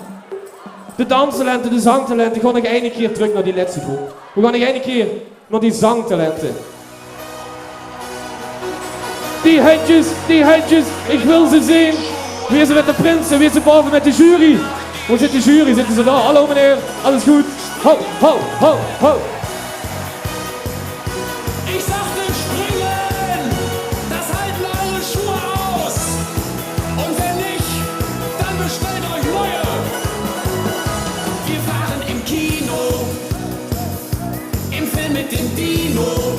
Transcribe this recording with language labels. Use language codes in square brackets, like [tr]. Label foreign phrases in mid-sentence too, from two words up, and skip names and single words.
[nl] De danstalenten, de zangtalenten. Gewoon nog één keer terug naar die laatste groep. We gaan nog één keer naar die zangtalenten. Die handjes, ik wil ze zien. Wie is er met de prinsen? Wie is er boven met de jury? Hoe zit de jury? Zitten ze daar? Hallo meneer, alles goed? Ho, ho, ho, ho. [de] Ich sagte springen, das halten eure Schuhe aus. Und wenn nicht, dann bestellt euch neue. Wir waren im Kino, im Film mit dem Dino.